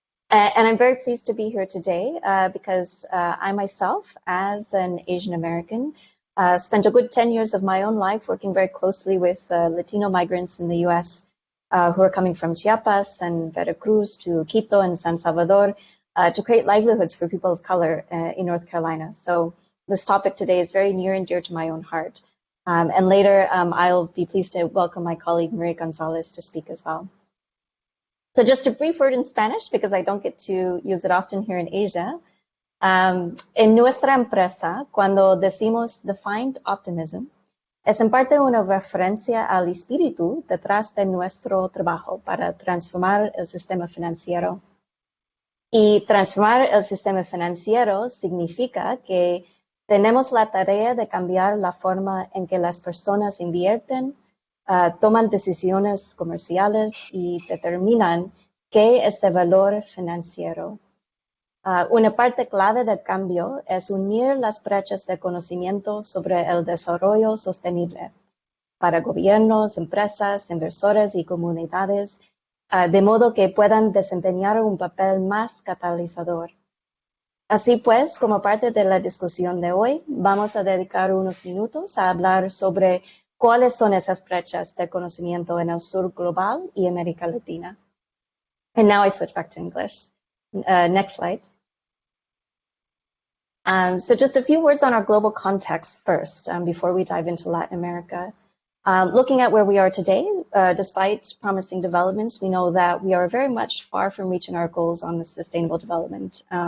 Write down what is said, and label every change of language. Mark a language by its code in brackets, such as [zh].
[en] And I'm very pleased to be here today because I myself, as an Asian American, spent a good 10 years of my own life working very closely with Latino migrants in the US who are coming from Chiapas and Veracruz to Quito and San Salvador to create livelihoods for people of color in North Carolina. So this topic today is very near and dear to my own heart. And later, I'll be pleased to welcome my colleague Maria Gonzalez to speak as well. So just a brief word in Spanish, because I don't get to use it often here in Asia. [es] En nuestra empresa, cuando decimos Defiant Optimism, es en parte una referencia al espíritu detrás de nuestro trabajo para transformar el sistema financiero. Y transformar el sistema financiero significa que tenemos la tarea de cambiar la forma en que las personas invierten, toman decisiones comerciales y determinan qué es de valor financiero. Una parte clave del cambio es unir las brechas de conocimiento sobre el desarrollo sostenible para gobiernos, empresas, inversores y comunidades, de modo que puedan desempeñar un papel más catalizador. Así pues, como parte de la discusión de hoy, vamos a dedicar unos minutos a hablar sobre cuáles son esas brechas de conocimiento en el sur global y América Latina. [en] And now I switch back to English. Next slide. So just a few words on our global context first, before we dive into Latin America. Looking at where we are today, despite promising developments, we know that we are very much far from reaching our goals on the sustainable development.